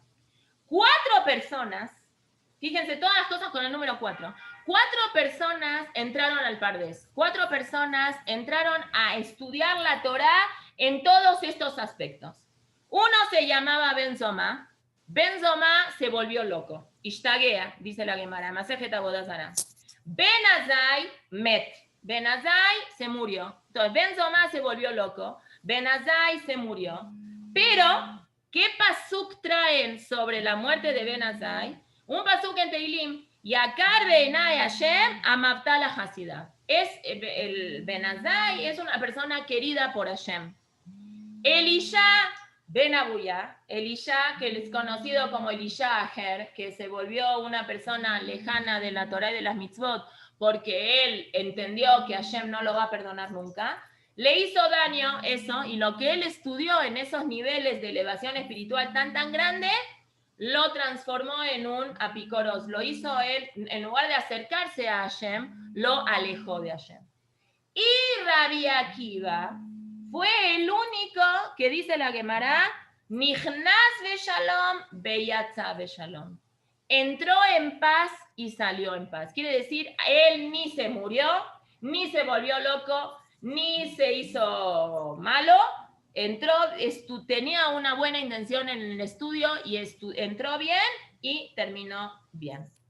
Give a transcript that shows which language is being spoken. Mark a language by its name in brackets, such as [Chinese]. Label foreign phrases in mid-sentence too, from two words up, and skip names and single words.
[Spanish] 4 personas, fíjense todas las cosas con el número 4. 4 personas entraron al Pardes. 4 personas entraron a estudiar la Torah en todos estos aspectos. Uno se llamaba Ben Zoma. Ben Zoma se volvió loco. Ishtagea, dice la Gemara, Masejet Avodah Zarah. Ben Azai met. Ben Azai se murió. Entonces, Ben Zoma se volvió loco. Ben Azai se murió. Pero, ¿qué pasuk traen sobre la muerte de Ben Azai? Un pasuk en Teilim. [Hebrew] יקר בעיני השם המותה לחסידיו. [Spanish] El Ben Azai es una persona querida por Hashem. Elisha Ben Abuya, Elisha, que es conocido como Elisha Aher, que se volvió una persona lejana de la Torah y de las mitzvot, porque él entendió que Hashem no lo va a perdonar nunca, le hizo daño eso, y lo que él estudió en esos niveles de elevación espiritual tan grande, lo transformó en un apicoros. Lo hizo él, en lugar de acercarse a Hashem, lo alejó de Hashem. Y Rabbi Akiva fue el único que dice la Gemara, [Hebrew] נכנס בשלום ויצא בשלום. [Spanish] Entró en paz y salió en paz. Quiere decir, él ni se murió, ni se volvió loco, ni se hizo malo. tenía una buena intención en el estudio y entró bien y terminó bien.